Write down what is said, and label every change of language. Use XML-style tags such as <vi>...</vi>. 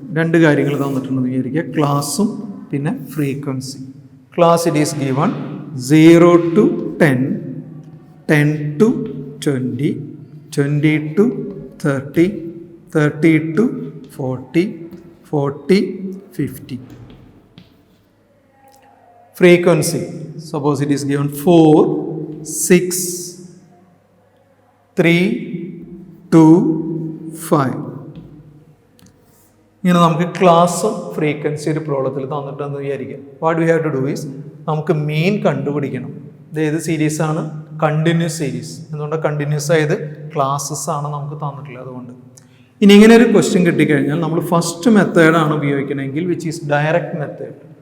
<ml>2 കാര്യങ്ങൾ തന്നിട്ടുണ്ടെന്ന് വിചാരിക്കുക, ക്ലാസ്സും പിന്നെ frequency.</ml> <en>Class it is given 0 to 10, 10 to 20, 20 to 30, 30 to 40, 40, 50. Frequency, suppose it is given 4, 6, 3, 2, 5.</en> <ml>ഇങ്ങനെ നമുക്ക് ക്ലാസ്സും ഫ്രീക്വൻസി ഒരു പ്രോബ്ലത്തിൽ തന്നിട്ടെന്ന് വിചാരിക്കാം.</ml> <en>what we have to do is</en> <ml>നമുക്ക് മീൻ കണ്ടുപിടിക്കണം. ഇത് ഏത് സീരീസാണ്? Continuous series. എന്തുകൊണ്ട് കണ്ടിന്യൂസ് ആയത്? ക്ലാസ്സസ് ആണ് നമുക്ക് തന്നിട്ടുള്ളത്. അതുകൊണ്ട് ഇനി ഇങ്ങനെ ഒരു ക്വസ്റ്റ്യൻ കിട്ടിക്കഴിഞ്ഞാൽ നമ്മൾ ഫസ്റ്റ് മെത്തേഡാണ് ഉപയോഗിക്കണമെങ്കിൽ</ml> <en>Which is direct method.</en>